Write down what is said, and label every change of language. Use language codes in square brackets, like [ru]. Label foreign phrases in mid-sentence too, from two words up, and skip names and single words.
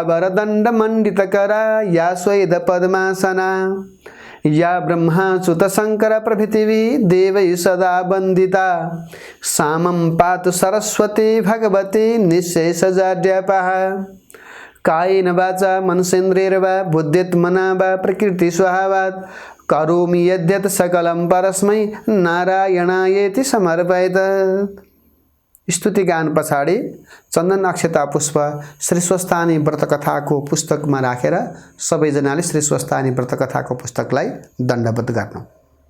[sa] वरदण्ड मंडितकरा या स्वेद पद्मासना या ब्रह्माच्युत शंकर प्रभृतिवी देवै सदा वंदिता सामं पातु सरस्वती भगवती निःशेषजाड्यापः कायेन वाचा मनसेन्द्रियैर्वा बुद्ध्यात्मना वा प्रकृति स्वभावात् करोमि यद्यत् सकलं परस्मै नारायणायेति समर्पयेत्। [ne] स्तुति गान पछाडि चन्दन अक्षता पुष्प श्री स्वस्थानी व्रत कथाको पुस्तकमा राखेर सबैजनाले श्री स्वस्थानी व्रत कथाको पुस्तकलाई दण्डवत गर्नु।